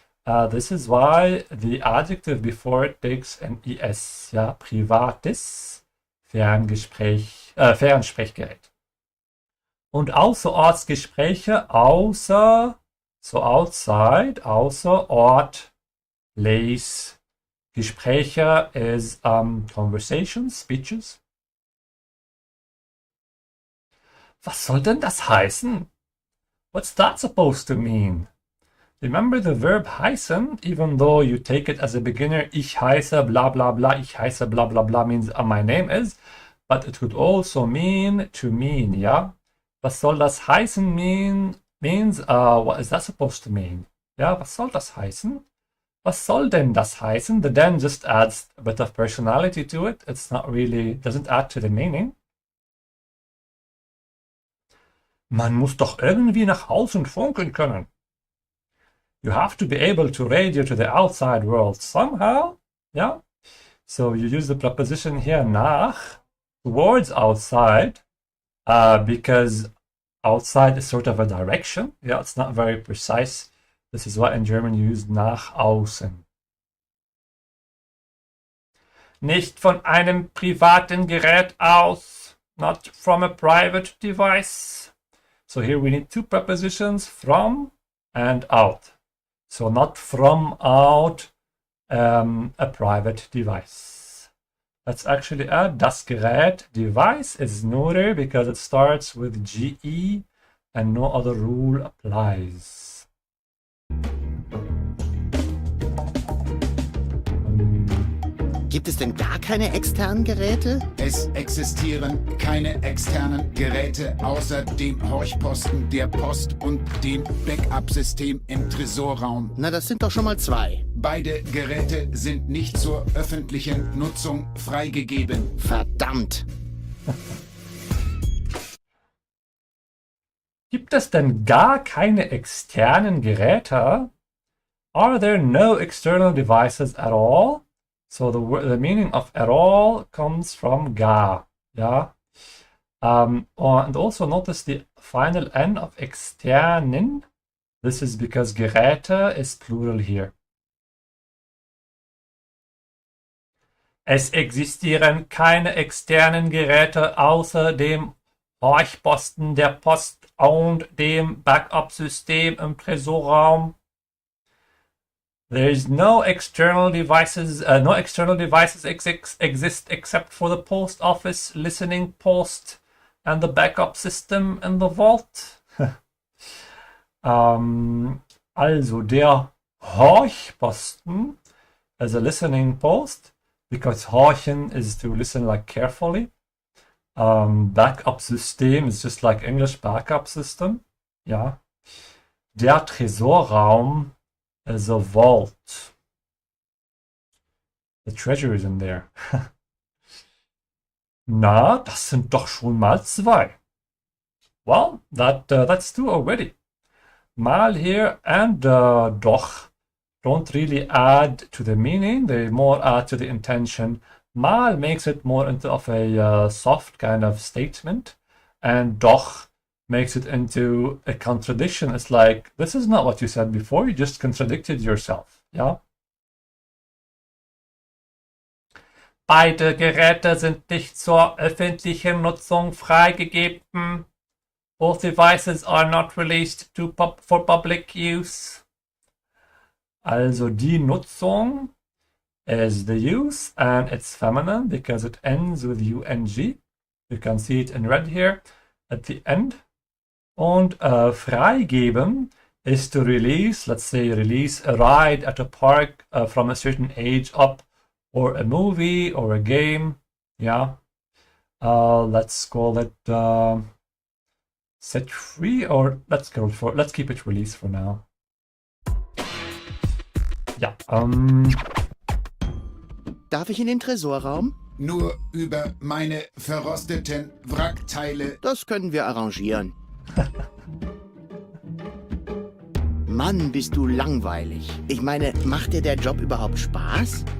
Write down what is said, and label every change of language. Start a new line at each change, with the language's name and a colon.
English: This is why the adjective before it takes an es.
German: Ja, privates Fernsprechgerät. Und Außerortsgespräche, außer,
English: so outside,
German: außer Ort, place.
English: Gespräche is conversations, speeches.
German: Was soll denn das heißen?
English: What's that supposed to mean? Remember the verb heißen, even though you take it as a beginner,
German: ich heiße bla bla bla,
English: ich heiße bla bla bla means my name is, but it could also mean to mean, ja?
German: Was soll das heißen
English: means, what is that supposed to mean?
German: Ja, was soll das heißen? Was soll denn das heißen?
English: The then just adds a bit of personality to it. It's not really, doesn't add to the meaning.
German: Man muss doch irgendwie nach außen funken können.
English: You have to be able to radio to the outside world somehow. Yeah. So you use the preposition here nach, towards outside, because outside is sort of a direction. Yeah, it's not very precise. This is why in German you use
German: nach außen. Nicht von einem privaten Gerät aus.
English: Not from a private device. So here we need two prepositions, from and out. So not from out a private device. Let's actually add das Gerät. Device is neuter because it starts with GE and no other rule applies.
German: Gibt es denn gar keine externen Geräte? Es existieren keine externen Geräte außer dem Horchposten der Post und dem Backup-System im Tresorraum. Na, das sind doch schon mal 2. Beide Geräte sind nicht zur öffentlichen Nutzung freigegeben. Verdammt! Gibt es denn gar keine externen Geräte?
English: Are there no external devices at all? So the meaning of at all comes from gar. Yeah. And also notice the final N of externen. This is because Geräte is plural here.
German: Es existieren keine externen Geräte außer dem Horchposten der Post und dem Backup-System im Tresorraum.
English: There is no external devices. Exist except for the post office listening post and the backup system in the vault. Also der Horchposten is a listening post because horchen is to listen like carefully. Backup system is just like English backup system. Yeah. Der Tresorraum is a vault. The treasure is in there.
German: Na, das sind doch schon mal 2.
English: Well, that's 2 already. Mal here and doch don't really add to the meaning. They more add to the intention. Mal makes it more into of a soft kind of statement, and doch makes it into a contradiction. It's like, this is not what you said before, you just contradicted yourself. Yeah?
German: Beide Geräte sind nicht zur öffentlichen Nutzung freigegeben.
English: Both devices are not released for public use. Also die Nutzung is the use, and it's feminine because it ends with UNG. You can see it in red here at the end.
German: Und freigeben
English: is to release, let's say release a ride at a park from a certain age up, or a movie or a game. Yeah. Let's call it set free, or let's keep it release for now.
German: Ja. Darf ich in den Tresorraum? Nur über meine verrosteten Wrackteile. Das können wir arrangieren. Mann, bist du langweilig. Ich meine, macht dir der Job überhaupt Spaß?